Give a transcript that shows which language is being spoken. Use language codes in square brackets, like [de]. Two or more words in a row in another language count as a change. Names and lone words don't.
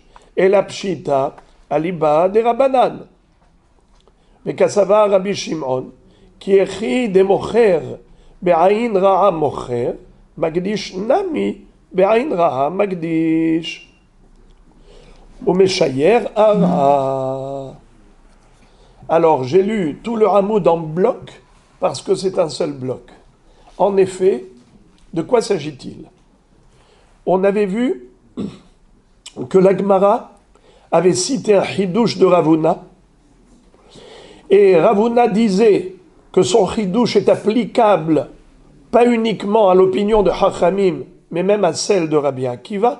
[arc] אלא פשיטה אליבא דרבנן. וכסבר רבי שמעון, כי הכי דמוכר בעין רעה מוכר, מקדיש נמי בעין רעה מקדיש. ומשייר הרעה. [fr] Alors j'ai lu tout le Hamoud en bloc parce que c'est un seul bloc. En effet, de quoi s'agit-il? On avait vu que la Gemara avait cité un chidouche de Ravuna, et Ravuna disait que son chidouche est applicable pas uniquement à l'opinion de Chachamim, mais même à celle de Rabbi Akiva.